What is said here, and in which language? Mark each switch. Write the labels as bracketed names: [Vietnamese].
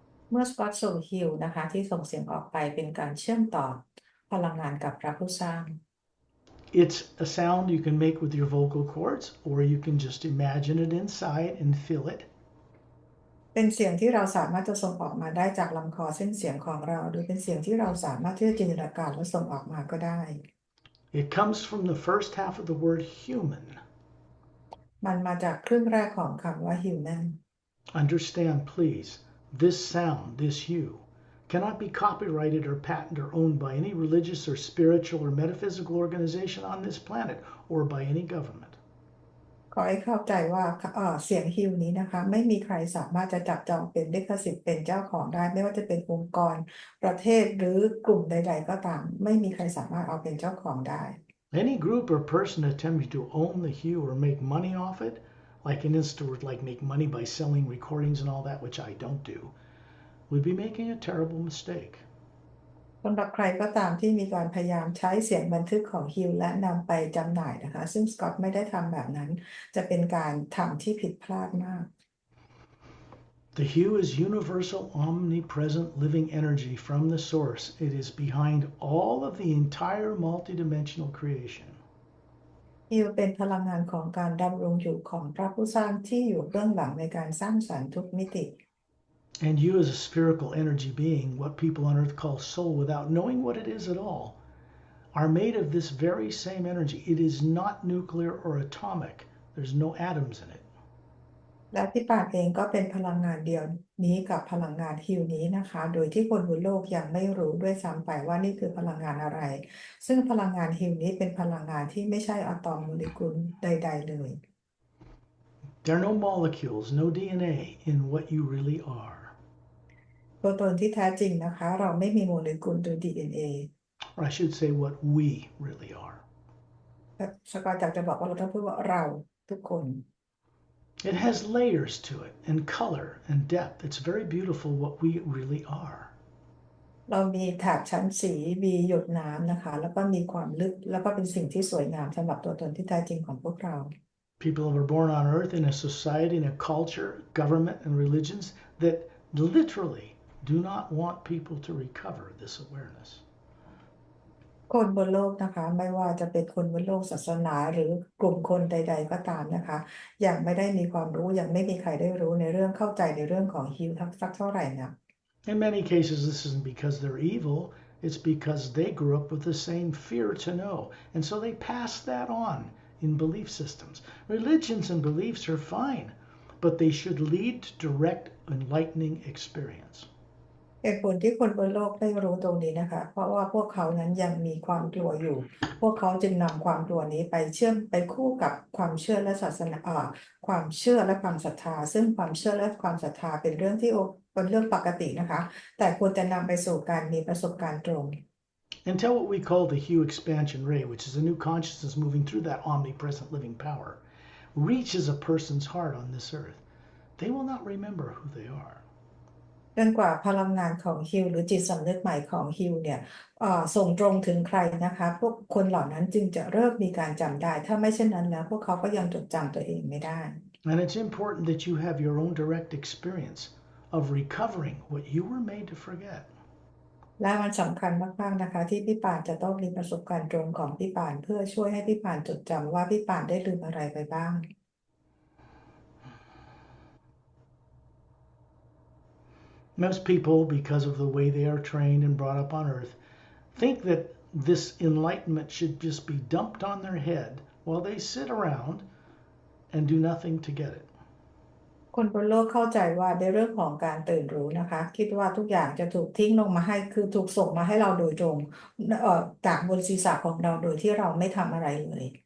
[Thai] เมื่อสกอตส่งฮิวนะคะที่ส่งเสียงออกไปเป็นการเชื่อมต่อพลังงานกับพระผู้สร้าง [English] It's a sound you can make with your vocal cords, or you can just imagine it inside and feel it. [Thai] เป็นเสียงที่เราสามารถจะส่งออกมาได้จากลำคอเส้นเสียงของเราหรือเป็นเสียงที่เราสามารถที่จะจินตนาการและส่งออกมาก็ได้ [English] It comes from the first half of the word human. [Thai] มันมาจากครึ่งแรกของคำว่า human [English] Understand, please, this sound, this hue, cannot be copyrighted or patented or owned by any religious or spiritual or metaphysical organization on this planet or by any government. [Thai] ขอให้เข้าใจว่าเสียงฮิวนี้นะคะไม่มีใครสามารถจะจับจองเป็นลิขสิทธิ์เป็นเจ้าของได้ไม่ว่าจะเป็นองค์กรประเทศหรือกลุ่มใดๆก็ตามไม่มีใครสามารถเอาเป็นเจ้าของได้ [English] Any group or person attempting to own the hue or make money off it, like an instance like make money by selling recordings and all that, which I don't do, would be making a terrible mistake. [Thai] สำหรับใครก็ตามที่มีการพยายามใช้เสียงบันทึกของฮิวและนำไปจำหน่ายนะคะซึ่งสกอตไม่ได้ทำแบบนั้นจะเป็นการทำที่ผิดพลาดมาก [English] The hue is universal, omnipresent living energy from the source. It is behind all of the entire multidimensional creation. [Thai] ฮิวเป็นพลังงานของการดำรงอยู่ของพระผู้สร้างที่อยู่เบื้องหลังในการสร้างสรรค์ทุกมิติ [English] And you, as a spherical energy being, what people on earth call soul, without knowing what it is at all, are made of this very same energy. It is not nuclear or atomic. There's no atoms in it. [Thai] และพี่ปานเองก็เป็นพลังงานเดียวนี้กับพลังงานฮิวนี้นะคะโดยที่คนบนโลกยังไม่รู้ด้วยซ้ำไปว่านี่คือพลังงานอะไรซึ่งพลังงานฮิวนี้เป็นพลังงานที่ไม่ใช่อะตอมโมเลกุลใดๆเลย [English] There are no molecules, no DNA in what you really are. [Thai] ตัวตนที่แท้จริงนะคะเราไม่มีโมเลกุลหรือ DNA [English] Or I should say what we really are. [Thai] สกอตอยากจะบอกว่าเราต้องพูดว่าเราทุกคน [English] It has layers to it and color and depth. It's very beautiful what we really are. [Thai] เรามีแถบชั้นสีมีหยดน้ำนะคะแล้วก็มีความลึกแล้วก็เป็นสิ่งที่สวยงามสำหรับตัวตนที่แท้จริงของพวกเรา [English] People were born on earth in a society, in a culture, government, and religions that literally do not want people to recover this awareness. [Thai] คนบนโลกนะคะไม่ว่าจะเป็นคนบนโลกศาสนาหรือกลุ่มคนใดๆก็ตามนะคะยังไม่ได้มีความรู้ยังไม่มีใครได้รู้ในเรื่องเข้าใจในเรื่องของฮิวสักเท่าไหร่นะ [English] In many cases, this isn't because they're evil. It's because they grew up with the same fear to know. And so they pass that on in belief systems. Religions and beliefs are fine, but they should lead to direct, enlightening experience. [Thai] เหตุผลที่คนบนโลกได้รู้ตรงนี้นะคะเพราะว่าพวกเขานั้นยังมีความกลัวอยู่พวกเขาจึงนำความกลัวนี้ไปเชื่อมไปคู่กับความเชื่อและศาสนาความเชื่อและความศรัทธาซึ่งความเชื่อและความศรัทธาเป็นเรื่องที่เป็นเรื่องปกตินะคะแต่ควรจะนำไปสู่การมีประสบการณ์ตรง [English] Until what we call the hue expansion ray, which is a new consciousness moving through that omnipresent living power, reaches a person's heart on this earth, they will not remember who they are. [Thai] จนกว่าพลังงานของฮิวหรือจิตสำนึกใหม่ของฮิวเนี่ยส่งตรงถึงใครนะคะพวกคนเหล่านั้นจึงจะเริ่มมีการจำได้ถ้าไม่เช่นนั้นแล้วพวกเขาก็ยังจดจำตัวเองไม่ได้ [English] And it's important that you have your own direct experience of recovering what you were made to forget. [Thai] และมันสำคัญมากๆนะคะที่พี่ปานจะต้องมีประสบการณ์ตรงของพี่ปานเพื่อช่วยให้พี่ปานจดจำว่าพี่ปานได้ลืมอะไรไปบ้าง [English] Most people, because of the way they are trained and brought up on earth, think that this enlightenment should just be dumped on their head while they sit around and do nothing to get it. [Thai] คนบนโลกเข้าใจว่าในเรื่องของการตื่นรู้นะคะคิดว่าทุกอย่างจะถูกทิ้งลงมาให้คือถูกส่งมาให้เราโดยตรงจากบนศีรษะของเราโดยที่เราไม่ทำอะไรเลย